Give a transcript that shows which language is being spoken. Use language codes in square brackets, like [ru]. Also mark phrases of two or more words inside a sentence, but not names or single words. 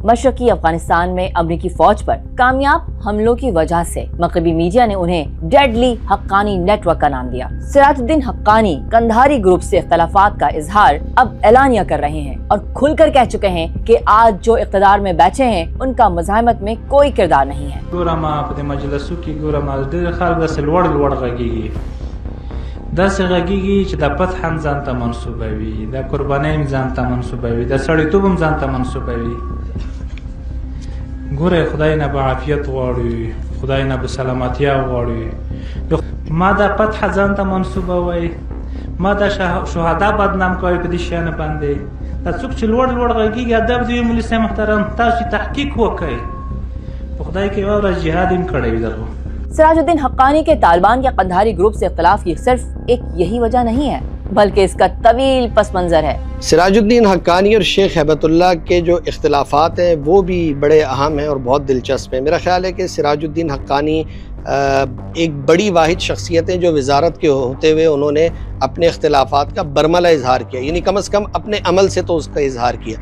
[ur] مشرقی افغانستان میں امریکی فوج پر کامیاب حملوں کی وجہ سے مغربی میڈیا نے انہیں ڈیڈلی حقانی نیٹ ورک کا نام دیا. سراج الدین حقانی قندھاری گروپ سے اختلافات کا اظہار اب اعلانیہ کر رہے ہیں اور کھل کر کہہ چکے ہیں کہ آج جو اقتدار میں بیٹھے ہیں ان کا مزاحمت میں کوئی کردار نہیں ہے. [ps] داسې غږیږي چې د فتح هم ځان ته منسوبوي، د قربانۍ هم ځان ته منسوبوي، د سړیتوب هم ځان ته منسوبوي. ګوره خدای نه به عافیت غواړي، خدای نه به سلامتیا غواړي. ما د فتح ځان ته منسوبوي، ما د شهدا بدنام کوي په دې شیانو باندې. دا څوک چې لوړ لوړ غږیږي ادب دې مولوي صاحب محترم تاسو تحقیق وکړئ، په خدای کې یو ورځ جهاد هم کړی وي درغو. [ur] سراج الدین حقانی کے طالبان کے قندھاری گروپ سے اختلاف کی صرف ایک یہی وجہ نہیں ہے، بلکہ اس کا طویل پس منظر ہے. سراج الدین حقانی اور شیخ ہبت اللہ کے جو اختلافات ہیں وہ بھی بڑے اہم ہیں اور بہت دلچسپ ہیں. میرا خیال ہے کہ سراج الدین حقانی ایک بڑی واحد شخصیت ہے جو وزارت کے ہوتے ہوئے انہوں نے اپنے اختلافات کا برملا اظہار کیا، یعنی کم از کم اپنے عمل سے تو اس کا اظہار کیا.